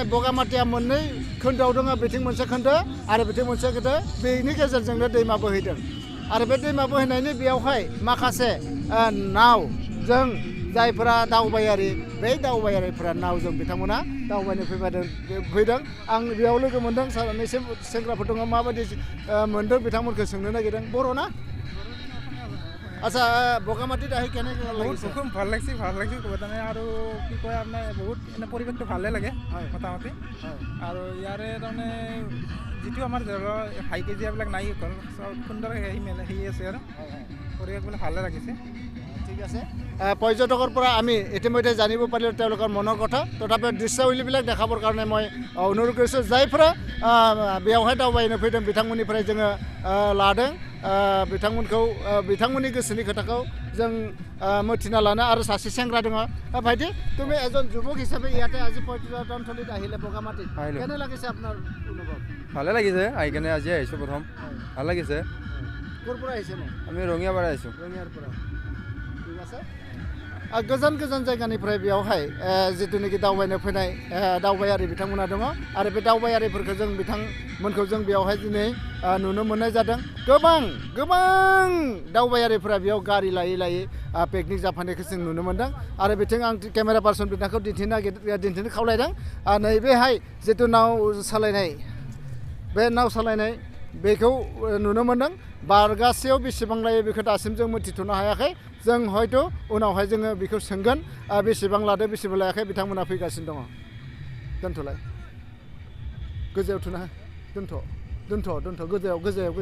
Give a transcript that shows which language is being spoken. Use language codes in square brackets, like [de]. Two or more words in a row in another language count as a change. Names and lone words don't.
[brx] बगामाटीया मोननै खोन्दोआव दङ बिथिं मोनसे खोन्दो आरो बिथिं मोनसे खोन्दो बेनि गेजेरजोंनो दैमा बोहैदों आरो बे दैमा बोहैनायनि बेयावहाय माखासे नावजों जायफोरा दावबायारि बै दावबायारिफोरा नावजों बिथांमोना दावबायनो फैदों आं बेयाव लोगो मोनदों सानैसो सेंग्राफोर दङ माबायदि मोनदों बिथांमोनखौ सोंनो नागिरदों बर' ना [as] আচ্ছা বগামাটি আহি কেনেকৈ বহুত খুব ভাল লাগিছে মানে আৰু কি কয় আপোনাৰ বহুত মানে পৰিৱেশটো ভালে লাগে মোটামুটি আৰু ইয়াৰে তাৰমানে যিটো আমাৰ হাই কেজিয়াবিলাক নাই সুন্দৰ হেৰি আছে আৰু পৰিৱেশবিলাক ভালে লাগিছে ঠিক আছে পৰ্যটকৰ পৰা আমি ইতিমধ্যে জানিব পাৰিলোঁ তেওঁলোকৰ মনৰ কথা তথাপি দৃশ্যাৱলীবিলাক দেখাবৰ কাৰণে মই অনুৰোধ কৰিছোঁ [brx] जायफोरा बेयावहाय दावबायनो फैदों बिथांमोननिफ्राय जोङो लादों बिथांमोनखौ बिथांमोननि गोसोनि खोथाखौ जों मिथिना लानो आरो सासे सेंग्रा दङ [as] ভাইটি তুমি এজন যুৱক হিচাপে ইয়াতে আজি পৰ্যটনথলীত আহিলে বগামাটি কেনে লাগিছে আপোনাৰ অনুভৱ ভালে লাগিছে আহি কেনে আজি আহিছোঁ প্ৰথম ভাল লাগিছে ক'ৰ পৰা আহিছে আমি ৰঙিয়াৰ পৰা আহিছোঁ ৰঙিয়াৰ পৰা ঠিক আছে [brx] गोजान गोजान जायगानिफ्राय बेयावहाय जितुनिखि दावबायनो फैनाय दावबायारि बिथांमोना दङ आरो बे दावबायारिफोरखौ जों बिथांमोनखौ जों बेयावहाय दिनै नुनो मोननाय जादों गोबां दावबायारिफोरा बेयाव गारि लायै पिकनिक जाफैनायखौ जों नुनो मोनदों आरो बिथिं आं [en] camera person [brx] बिथांखौ दिन्थिनो खावलायदों नैबेहाय जितु नाव सालायनाय बे नाव सालायनाय बेखौ नुनो मोनदों बारगासेयाव बेसेबां लायो बेखौ दासिम जों मिथिथ'नो हायाखै जों हयथ' उनावहाय जोङो बेखौ सोंगोन बेसेबां लादो बेसेबां लायाखै बिथांमोना फैगासिनो दङ दोनथ'लाय गोजौआव थुना दोनथ' गोजौआव